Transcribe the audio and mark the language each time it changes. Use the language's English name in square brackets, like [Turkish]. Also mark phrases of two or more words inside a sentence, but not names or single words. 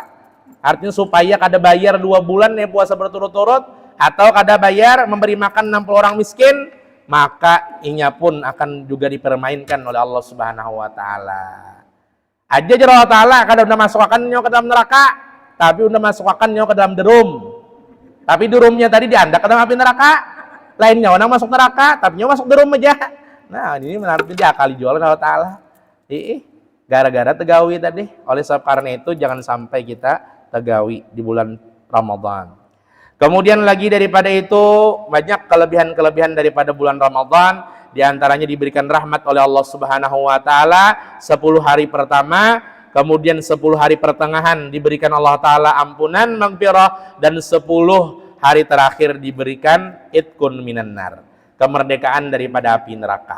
[Banjar] Artinya supaya kada bayar 2 bulan ya puasa berturut-turut, atau kada bayar memberi makan 60 orang miskin, maka inya pun akan juga dipermainkan oleh Allah [Arabic] Subhanahu wa Ta'ala. [Banjar] Aja Allah Ta'ala kada udah masukkannya ke dalam neraka, tapi udah masukkannya ke dalam derum. Tapi derumnya tadi diandak ke dalam api neraka, lainnya orang masuk neraka, tapi nyawa masuk derum aja. Nah, ini menariknya diakali jualan Allah Ta'ala. Gara-gara tegawi tadi. Oleh sebab karena itu jangan sampai kita tegawi di bulan Ramadan. [Indonesian] Kemudian lagi daripada itu banyak kelebihan-kelebihan daripada bulan Ramadan, di antaranya diberikan rahmat oleh Allah [Arabic] Subhanahu wa Ta'ala [Indonesian] 10 hari pertama, kemudian 10 hari pertengahan diberikan Allah Ta'ala ampunan maghfirah, dan 10 hari terakhir diberikan [Arabic] itqun minan nar, [Indonesian] kemerdekaan daripada api neraka.